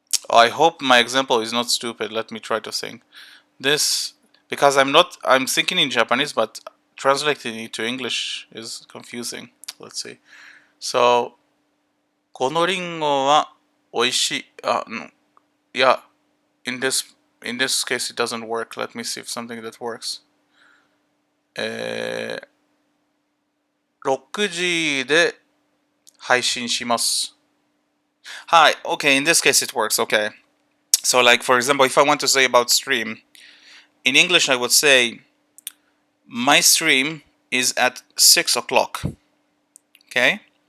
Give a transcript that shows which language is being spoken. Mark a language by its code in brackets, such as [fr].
[en] I hope my example is not stupid. Let me try to think. This, because I'm thinking in Japanese, but translating it to English is confusing. Let's see. [ja] So このリンゴは美味しい。 [en] Yeah, in this case it doesn't work. Let me see if something that works. [ja] 6時で配信します。 [en] Hi, okay, in this case it works, okay. So like for example, if I want to say about stream, in English I would say my stream is at 6 o'clock, okay?